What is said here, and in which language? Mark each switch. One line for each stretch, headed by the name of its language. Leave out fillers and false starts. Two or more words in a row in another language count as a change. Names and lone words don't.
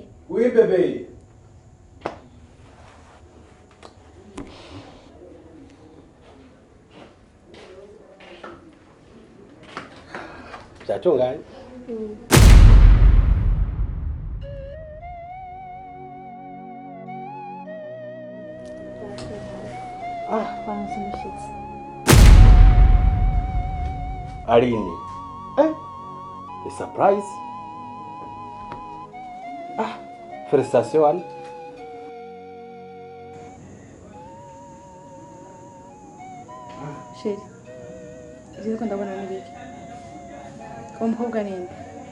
French: Oui, bébé.
Rundi: Byatunganye. Twaronse umushitsi. Aline.
English: A surprise.
French: Félicitations, Anne.
Rundi: Sheri, izi ko ndabona n'ibiki. Uwo mukobwa ni nde?